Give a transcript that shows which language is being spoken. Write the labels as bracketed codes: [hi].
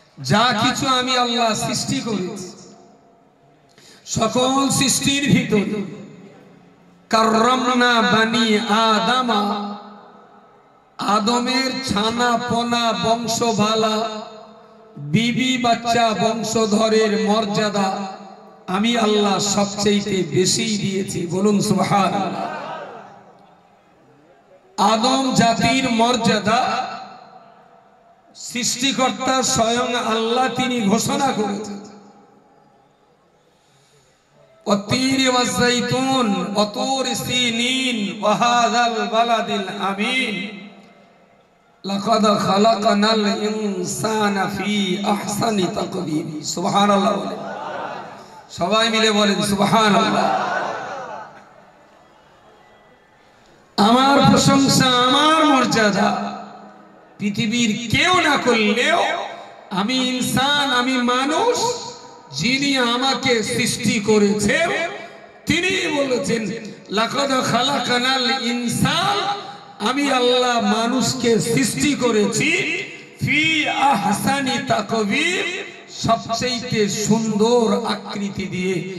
[bn] যা কিছু আমি আল্লাহ সৃষ্টি করেছি, সকল সৃষ্টির ভিতরে [ar] কাররামনা বানি আদম, [bn] আদমের ছানা পোনা বংশভালা বিবি বাচ্চা বংশধরের মর্যাদা আমি আল্লাহ সবচেয়ে বেশি দিয়েছি। বলুন সুবহানাল্লাহ। আদম জাতির মর্যাদা সৃষ্টিকর্তা স্বয়ং আল্লাহ তিনি ঘোষণা করেছেন। [ar] والتين والزيتون وطور سينين وهذا البلد الأمين লাকাদ খালাকনাল ইনসানা ফি আহসানি তাকবীর। [bn] সুবহানাল্লাহ বলেন, সবাই মিলে বলেন সুবহানাল্লাহ। আমার প্রশংসা, আমার মর্যাদা পৃথিবীর কেউ না করলেও আমি ইনসান, আমি মানুষ, যিনি আমাকে সৃষ্টি করেছেন তিনি বলেছেন [ar] লাকাদ খালাকনাল ইনসান, [bn] আমি আল্লাহ মানুষকে সৃষ্টি করেছি [ar] ফি আহসানি তাকবীর, [bn] সবচেয়ে সুন্দর আকৃতি দিয়ে।